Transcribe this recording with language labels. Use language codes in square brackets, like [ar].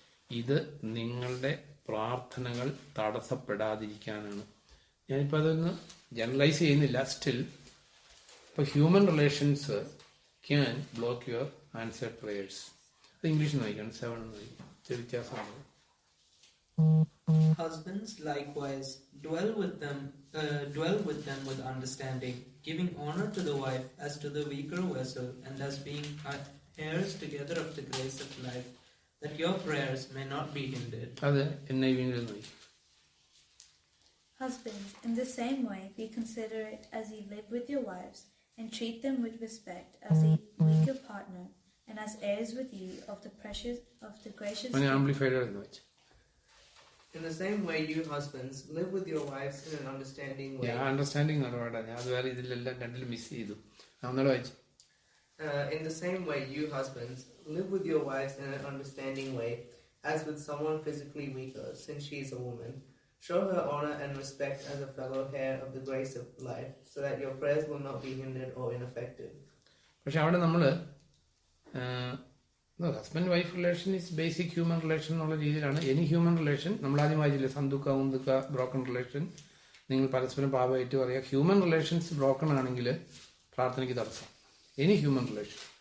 [ml] ഇത് നിങ്ങളുടെ പ്രാർത്ഥനകൾ തടസ്സപ്പെടാതിരിക്കാനാണ്. ഞാനിപ്പോൾ അതൊന്ന് ജനറലൈസ് ചെയ്യുന്നില്ല. [en] still [ml] ഇപ്പോൾ [en] Human relations can block your answered prayers. [ml] അത് ഇംഗ്ലീഷിൽ വായിക്കണം, 7 വ്യത്യാസമാണ്. [en] Husbands likewise dwell with them with understanding, giving honor to the wife as to the weaker vessel, and as being heirs together of the grace of life, that your prayers may not be hindered. [ml] അത് NIV-യിൽ നോക്കി. [en] Husbands, in the same way, be considerate as ye live with your wives, and treat them with respect as a weaker partner, and as heirs with you of the gracious. [ml] Amplified നോക്കി. [en] In the same way, you husbands, live with your wives in an understanding way. [ml] Understanding ഒരുപാടാണ്. ഞാൻ അതുവരെ ഇതിലെല്ലാം രണ്ടിലും miss ചെയ്തു. ഒന്നുകൂടെ വായിച്ചു. [en] In the same way, you husbands, live with your wives in an understanding way, as with someone physically weaker, since she is a woman. Show her honor and respect as a fellow heir of the grace of life, so that your prayers will not be hindered or ineffective. [ml] പക്ഷെ അവിടെ നമ്മള് [en] husband wife relation is basic human relation [ml] എന്നുള്ള രീതിയിലാണ്. [en] any human relation [ml] നമ്മൾ ആദ്യം വായിച്ചില്ലേ, സന്തുക്ക ഉന്തുക്ക [en] broken relation, [ml] നിങ്ങൾ പരസ്പരം പാപമായിട്ട് പറയുക. [en] human relations broken [ml] ആണെങ്കിൽ പ്രാർത്ഥനയ്ക്ക് തടസ്സം. [en] Any human relation.